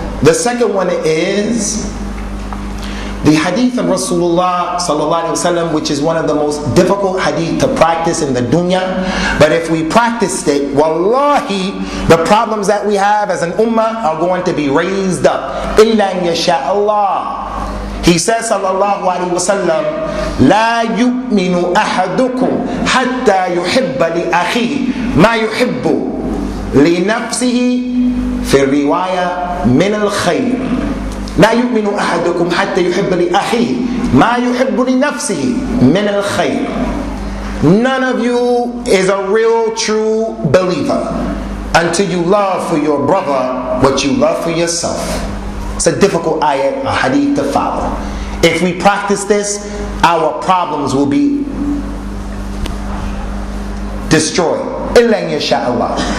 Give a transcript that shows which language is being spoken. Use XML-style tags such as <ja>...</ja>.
<en>The second one is the hadith of Rasulullah sallallahu alaihi wasallam, which is one of the most difficult hadith to practice in the dunya. But if we practiced it, wallahi, the problems that we have as an ummah are going to be raised up. Illa in yasha Allah. He says sallallahu alaihi wasallam,</en> <ar>لا يؤمن أحدكم حتى يحب لأخيه ما يحب لنفسه في الرواية من الخير. لا يؤمن أحدكم حتى يحب لأخيه ما يحب لنفسه من الخير.</ar> <en>None of you is a real true believer until you love for your brother what you love for yourself. It's a difficult ayah, a hadith to follow. If we practice this, our problems will be destroyed. Illa insha'Allah.</en>